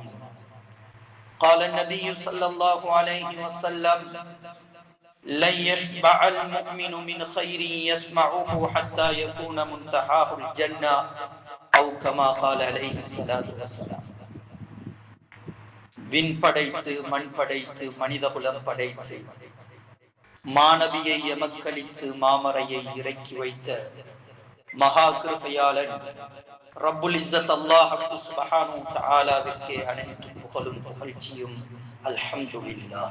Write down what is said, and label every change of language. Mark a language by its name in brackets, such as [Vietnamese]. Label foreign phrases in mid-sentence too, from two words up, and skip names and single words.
[Arabic] قال النبي صلى الله عليه وسلم لن يشبع المؤمن من خير يسمعه حتى يكون منتهاه الجنة أو كما قال عليه الصلاة والسلام. [Tamil] விண் படைத்து மண் படைத்து மனிதகுலம் படைத்து மாணவியை எமக்களித்து மாமரையை இறக்கி வைத்த மகா கிருபையாளன் [Arabic] رب العزة الله سبحانه وتعالى [Tamil] அனைத்து புகழும் புகழ்ச்சியும் அல்ஹம்துலில்லாஹ்.